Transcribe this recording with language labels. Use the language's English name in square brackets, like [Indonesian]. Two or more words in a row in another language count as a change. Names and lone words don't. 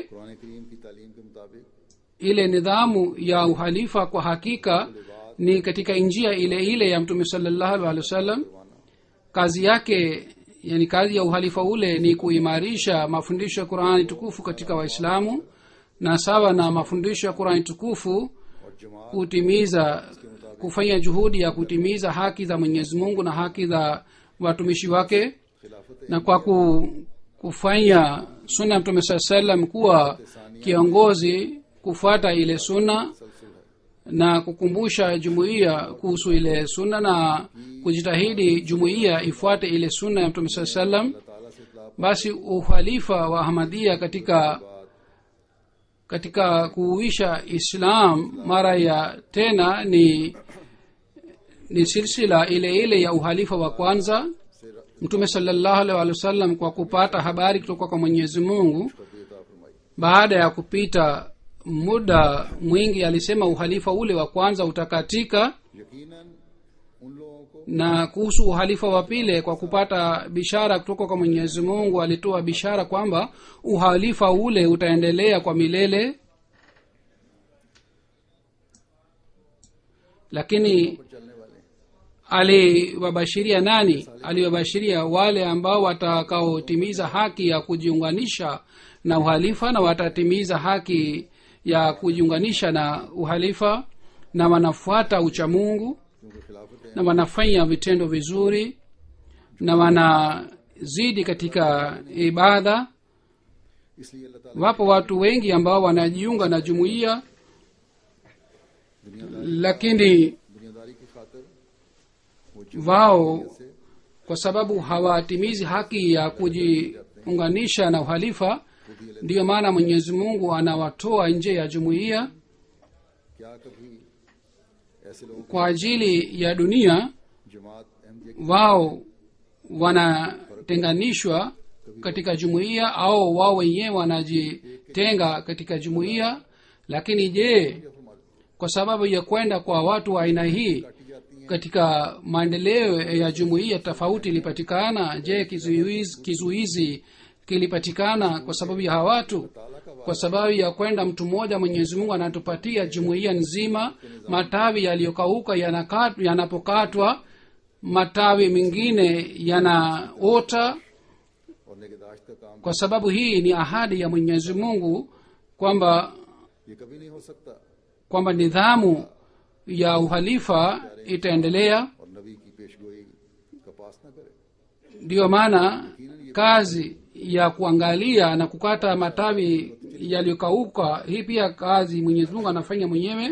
[Urdu] قرآن کریم کی تعلیم کے مطابق [Swahili] ile nidhamu ya uhalifa kwa hakika ni katika njia ile ile ya Mtume [Arabic] صلى الله عليه وسلم. [Swahili] Kazi yake, yani kazi ya uhalifa ule ni kuimarisha mafundisho ya Qur'ani tukufu katika Waislamu, na sawa na mafundisho ya Qur'ani tukufu [Urdu] اور جماعت [Swahili] kutimiza, kufanya juhudi ya kutimiza haki za Mwenyezi Mungu na haki za watumishi wake, [Urdu] खिलाफत [Swahili] na kwa kufanya sunna ya Mtume [Arabic] صلى الله عليه وسلم [Swahili] kuwa kiongozi, kufuata ile sunna na kukumbusha jumuiya kuhusu ile sunna na kujitahidi jumuiya ifuate ile sunna ya Mtume [Arabic] صلى الله عليه وسلم. [Urdu] تعالیٰ سے اتلاف [Swahili] Basi uhalifa wa Ahmadiyya katika kuuisha Islam mara ya tena ni silsila ile ile ya uhalifa wa kwanza. Mtume [Arabic] صلى الله عليه وسلم [Swahili] kwa kupata habari kutoka kwa Mwenyezi Mungu [Urdu] عطا فرمائی. [Swahili] baada ya kupita muda mwingi alisema uhalifa ule wa kwanza utakatika, [Urdu] یقیناً ان لوگوں کو [Swahili] na kuhusu uhalifa wa pili kwa kupata bishara kutoka kwa Mwenyezi Mungu alitoa bishara kwamba uhalifa ule utaendelea kwa milele. Lakini [Urdu] چلنے والے [Swahili] aliwabashiria nani? Aliwabashiria wale ambao watakaotimiza haki ya kujiunganisha na uhalifa, na watatimiza haki ya kujiunganisha na uhalifa, na wanafuata uchamungu, [Urdu] کیونکہ خلافت [Swahili] na wanafanya vitendo vizuri, na wanazidi katika ibada. [Urdu] اس لیے اللہ تعالیٰ [Swahili] Wapo watu wengi ambao wanajiunga na jumuiya, lakini [Urdu] دنیاداری کی خاطر [Swahili] wao kwa sababu hawatimizi haki ya kujiunganisha na uhalifa, ndiyo maana Mwenyezi Mungu anawatoa nje ya jumuiya [Urdu] کیا کبھی ایسے لوگوں [Swahili] kwa ajili ya dunia. [Urdu] جماعت احمدیہ کی [Swahili] Wao wanatenganishwa katika jumuiya au wao wenyewe wanajitenga katika jumuiya. Lakini je, kwa sababu ya kwenda kwa watu wa aina hii katika maendeleo ya jumuiya tofauti ilipatikana? Je, kizuizi kilipatikana kwa sababu ya hawa watu? Kwa sababu ya kwenda mtu mmoja Mwenyezi Mungu anatupatia jumuiya nzima. Matawi yaliyokauka yanapokatwa matawi mengine yanaota. [Urdu] اور نگہداشت کا کام [Swahili] kwa sababu hii ni ahadi ya Mwenyezi Mungu kwamba [Urdu] یہ کبھی نہیں ہو سکتا [Swahili] kwamba nidhamu ya uhalifa itaendelea. [Urdu] اور نبی کی پیشگوئی کا پاس نہ کرے. [Swahili] ndiyo maana kazi ya kuangalia na kukata matawi yaliyokauka, hii pia kazi Mwenyezi Mungu anafanya mwenyewe.